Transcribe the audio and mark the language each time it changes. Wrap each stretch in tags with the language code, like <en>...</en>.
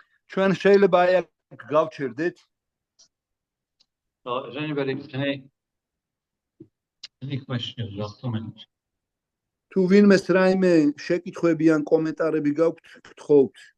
<ka>ჩვენ შეიძლება აი აქ გავჩერდეთ.</ka> <en>So is anybody any questions or comments?</en> <ka>თუ ვინმეს რაიმე შეკითხვები ან კომენტარები გაქვთ, გთხოვთ.</ka>